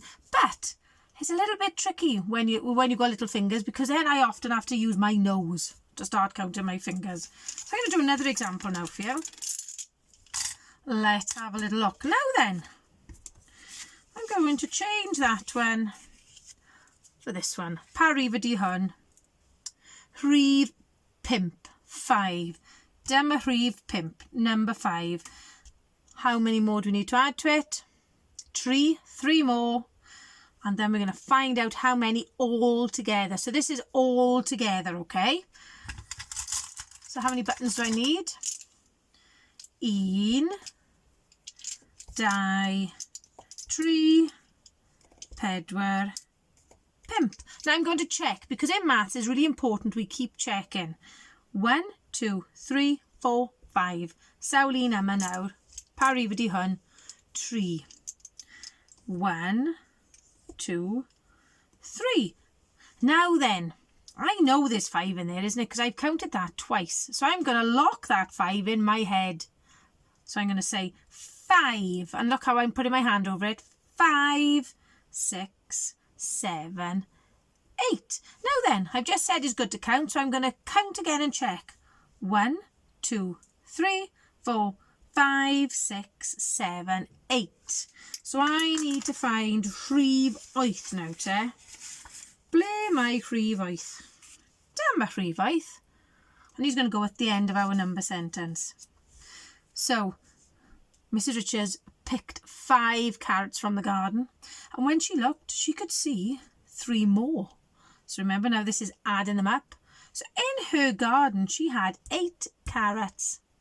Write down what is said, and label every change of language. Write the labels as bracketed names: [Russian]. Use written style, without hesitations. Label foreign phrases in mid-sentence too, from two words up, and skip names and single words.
[English] But it's a little bit tricky when you've got little fingers, because then I often have to use my nose to start counting my fingers. So I'm going to do another example now for you. Let's have a little look. Now then, I'm going to change that one for this one. [Welsh] Pariva di hun. Rhif pimp. 5. Dyma rhif pimp. [English] Number 5. How many more do we need to add to it? 3. 3 more. And then we're going to find out how many all together. So this is all together, okay? So how many buttons do I need? 1, 2, 3, 4, 5. Now I'm going to check, because in maths it's really important we keep checking. 1, 2, 3, 4, 5. [Welsh] Sawl un yma nawr. Pa rif ydi hwn? 3. 1, 2, 3. [English] Now then, I know there's 5 in there, isn't it? Because I've counted that twice. So I'm going to lock that 5 in my head. So I'm going to say 5. And look how I'm putting my hand over it. 5, 6, 7, 8. Now then, I've just said it's good to count. So I'm going to count again and check. 1, 2, 3, 4, 5, 6, 7, 8. So I need to find rhif 8 now te. [Welsh] Ble mae rhif 8? Dyma rhif 8. [English] And he's going to go at the end of our number sentence. So Mrs. Richards picked 5 carrots from the garden. And when she looked, she could see 3 more. So remember now, this is adding them up. So in her garden, she had 8 carrots.